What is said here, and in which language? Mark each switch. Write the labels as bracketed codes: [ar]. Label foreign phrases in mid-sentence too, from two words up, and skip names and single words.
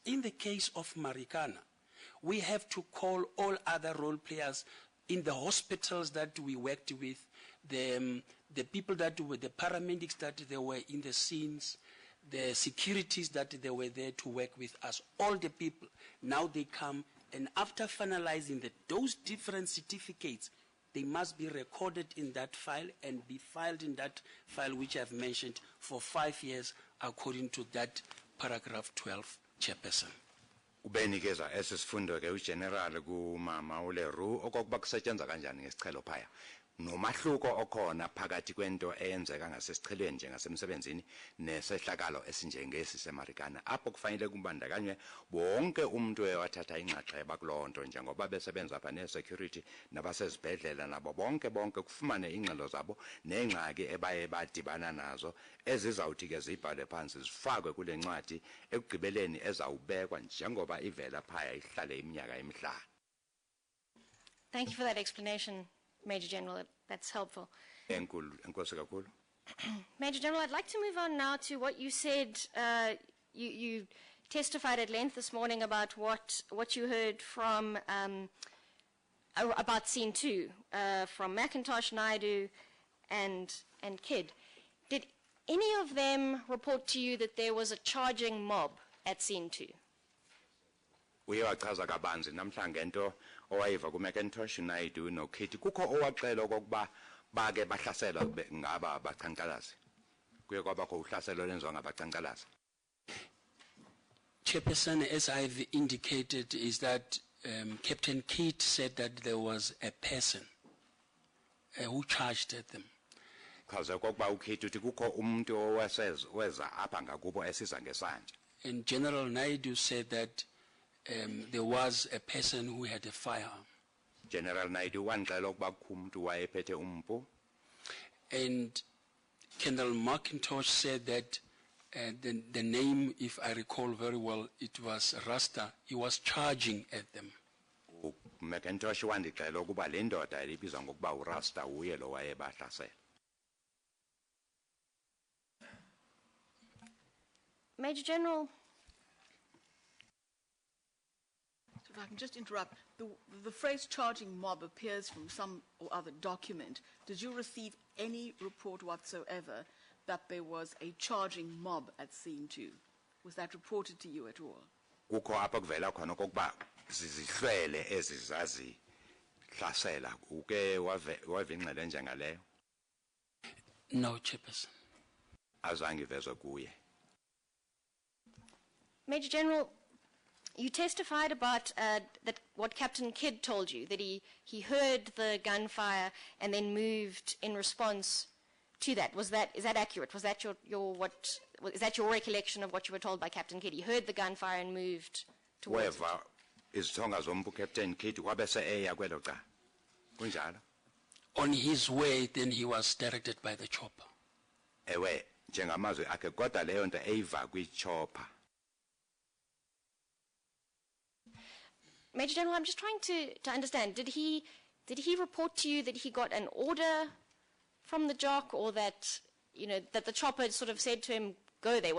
[en] In the case of Marikana, we have to call all other role players in the hospitals that we worked with, the people that were, the paramedics that they were in the scenes, the securities that they were there to work with us, all the people. Now they come, and after finalizing those different certificates, they must be recorded in that file and be filed in that file which I've mentioned for 5 years according to that paragraph 12, Chairperson. [xh] Ubenikeza esisifundo ke uGeneral kumama uLeroux okokuba kusetshenzwa kanjani ngesichelo phaya. Nomahluko okhona phakathi kwento eyenzeka ngasesichelweni njengasemsebenzini nesehlakalo esinjengesi semarikana apho kufanele kumbandakanywe bonke umuntu ewathatha inxaxheba kulonto njengoba besebenza apha ne-security nabasezibhedlela nabo bonke kufumane ingxelo zabo nengxaki ebaye badibana nazo ezizawuthi ke zibhale phansi zifakwe kule ncwadi ekugqibeleni ezawubekwa njengoba ivela phaya ihlale iminyaka emihlanu. [en] Thank you for that explanation, Major General. That's helpful. Major General, I'd like to move on now to what you said. You testified at length this morning about what you heard from about Scene 2 from McIntosh, Naidu, and Kidd. Did any of them report to you that there was a charging mob at Scene 2? [xh] Uyachaza kabanzi namhlanje into owayiva kuMcIntosh Naidu noKidd kukho owaxela okokuba bake bahlasela ngaba abaqhankqalazi kuye kwabakho uhlaselo lenzwa ngabaqhankqalazi. [en] Chairperson, as I've indicated, is that Captain Kidd said that there was a person who charged at them. [xh] Chaza kokuba uKidd uthi kukho umuntu oweza apha ngakubo esiza ngesandla. [en] And General Naidu said that there was a person who had a firearm. [xh] General Naidu wanxela ukuba kukho umuntu wayephethe umpu. [en] And Colonel McIntosh said that the name, if I recall very well, it was Rasta. He was charging at them. [xh] McIntosh wandixela ukuba le ndoda ibizwa ngokuba uRasta uye lo wayebahlasela. [en] Major General, So if I can just interrupt, the phrase charging mob appears from some or other document. Did you receive any report whatsoever that there was a charging mob at scene 2? Was that reported to you at all? [xh] Kukho apha kuvela khona okokuba zizihlwele ezizazi hlasela uke wave ingxelo enjengaleyo. [en] No, Chairperson. [xh] Azange ivezwe kuye. [en] Major General, you testified about that what Captain Kidd told you, that he heard the gunfire and then moved in response to that. Is that accurate? Was that is that your recollection of what you were told by Captain Kidd? He heard the gunfire and moved towards it. [xh] Weva izithonga zombu Captain Kidd kwabese eya kwelo cala. Kunjalo. [en] On his way, then he was directed by the chopper. [xh] Ewe njengamazwi akhe kodwa leyo nto eyiva kwichopper. [en] Major General, I'm just trying to understand. Did he report to you that he got an order from the jock, or that that the chopper sort of said to him, "Go there"?